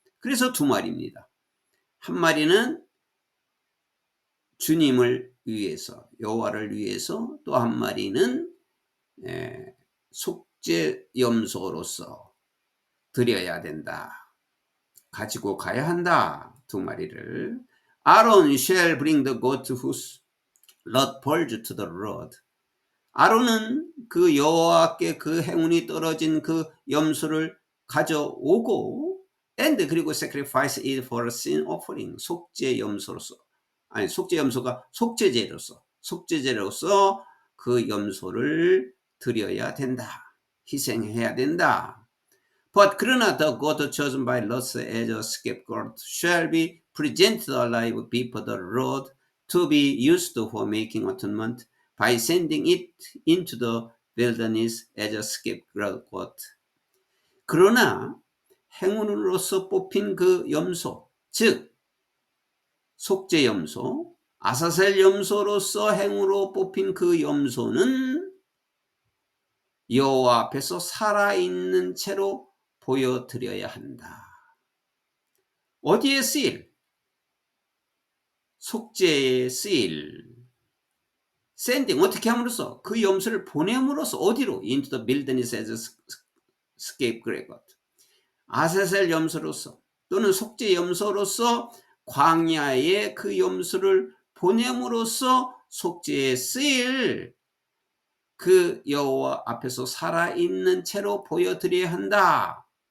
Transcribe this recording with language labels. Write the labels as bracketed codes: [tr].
[ko] 그래서 두 마리입니다. 한 마리는 주님을 위해서, 여호와를 위해서, 또 한 마리는 속죄 염소로서 드려야 된다. 가지고 가야 한다. 두 마리를. [en] Aaron shall bring the goat whose blood purged to the Lord. [ko] 아론은 그 여호와께 그 행운이 떨어진 그 염소를 가져오고 and 그리고 [en] sacrifice it for a sin offering. [ko] 속죄 염소로서, 아니 속죄 염소가 속죄제로서 그 염소를 드려야 된다. 희생해야 된다. [en] But [ko] 그러나 [en] the goat chosen by Lot as a scapegoat shall be presented alive before the Lord to be used for making atonement by sending it into the wilderness as a scapegoat. [ko] 그러나 행운으로서 뽑힌 그 염소, 즉 속죄 염소, 아사셀 염소로서 행으로 뽑힌 그 염소는 여호와 앞에서 살아있는 채로 보여드려야 한다. 어디에 쓰일? 속죄에 쓰일. 샌딩 어떻게 함으로써? 그 염소를 보냄으로써 어디로? [en] Into the wilderness as a scapegoat. [ko] 아사셀 염소로서 또는 속죄 염소로서 광야에 그 염소를 보냄으로써 속죄에 쓰일 그 여호와 앞에서 살아있는 채로 보여드려야 한다.